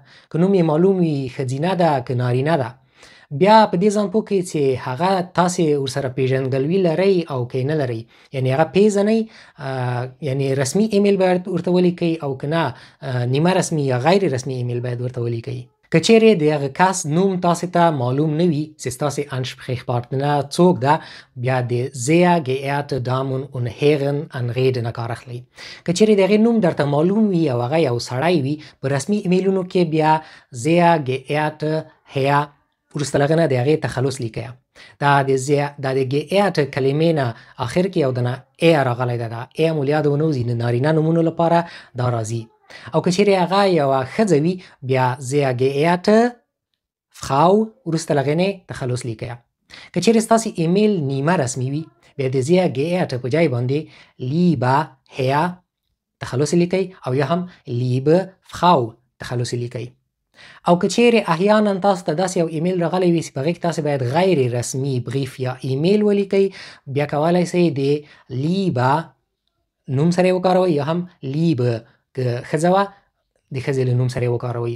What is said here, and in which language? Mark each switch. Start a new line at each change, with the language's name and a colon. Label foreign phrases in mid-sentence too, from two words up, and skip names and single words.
Pashto: که نوم یې معلوم وي، ښځینه ده که نارینه ده. بیا په دې ځان پوه کړئ چې هغه تاسې ورسره پیژندګلوي لرئ او که نه لرئ، یعنی هغه پیژنئ، یعنی رسمي ایمیل باید ورته ولیکئ او که نه نیمه رسمي یا غیر رسمي ایمیل باید ورته ولیکئ. که چیرې د هغه کس نوم تاسې ته معلوم نه وي چې ستاسې ansprechpartner څوک ده، بیا د
German: sehr geehrte Damen und Herren anreden
Pashto: نه کار اخلئ. که چیرې د هغې نوم درته معلوم وي او هغه یو سړی وي، په رسمي ایمیلونو کې بیا
German: sehr geehrte Herr
Pashto: وروسته له هغه نه د هغې تخلص لیکئ. دا د
German: geehrte
Pashto: کلمې نه آخر کې یو دانه ای راغلی ده، دا ای مو له یاده ونه وځي. د نارینه نومونو لپاره دا راځي. او که چیرې هغه یوه ښځه وي، بیا
German: sehr geehrte Frau
Pashto: وروسته له هغې نه تخلص لیکئ. که چیرې ستاسې ایمیل نیمه رسمي وي، بیا د
German: sehr geehrte
Pashto: په ځای باندې
German: lieber Herr
Pashto: تخلص لیکئ او یا هم
German: liebe Frau
Pashto: تخلص لیکئ. او که چیرې احیانا تاسو ته داسې یو ایمیل راغلی وي چې په هغې کې تاسې باید غیر رسمي بریف یا ایمیل ولیکئ، بیا کولی سئ د لیبه نوم سره یې وکاروئ یا هم لیبه که ښځه وه د ښځې له نوم سره یې وکاروئ.